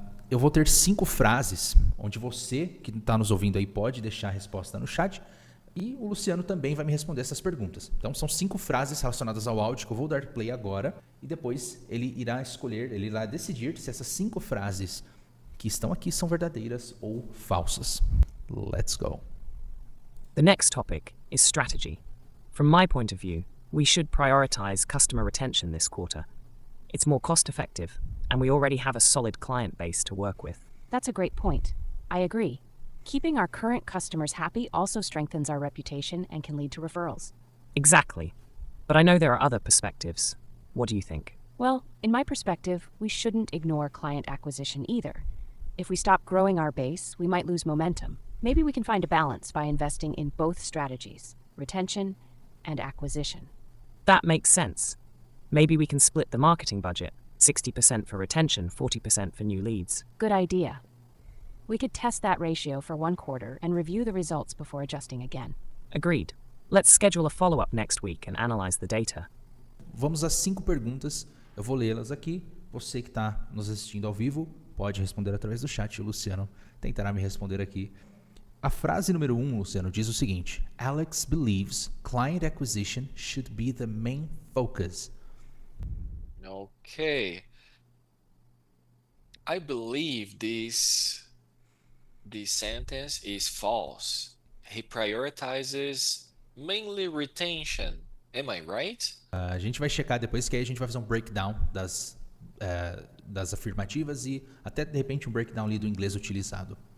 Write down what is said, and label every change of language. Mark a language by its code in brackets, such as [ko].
[pt] Eu vou ter 5 frases, onde você que está nos ouvindo aí pode deixar a resposta no chat e o Luciano também vai me responder essas perguntas. Então são 5 frases relacionadas ao áudio que eu vou dar play agora e depois ele irá decidir se essas 5 frases que estão aqui são verdadeiras ou falsas. [en] Let's go. The next topic is strategy. From my point of view, we should prioritize customer retention this quarter. It's more cost effective, and we already have a solid client base to work with. That's a great point. I agree. Keeping our current customers happy also strengthens our reputation and can lead to referrals. Exactly. But I know there are other perspectives. What do you think? Well, in my perspective, we shouldn't ignore client acquisition either. If we stop growing our base, we might lose momentum. Maybe we can find a balance by investing in both strategies, retention and acquisition. That makes sense. Maybe we can split the marketing budget, 60% for retention, 40% for new leads. Good idea. We could test that ratio for 1 quarter and review the results before adjusting again. Agreed. Let's schedule a follow-up next week and analyze the data. [pt] Vamos às 5 perguntas, eu vou lê-las aqui. Você que está nos assistindo ao vivo pode responder através do chat. O Luciano tentará me responder aqui. A frase número 1, Luciano, diz o seguinte: [en] Alex believes client acquisition should be the main focus. Okay. I believe this sentence is false. He prioritizes mainly retention. Am I right? [pt] A gente vai checar depois, que aí a gente vai fazer um breakdown das afirmativas e até de repente um breakdown ali do inglês utilizado.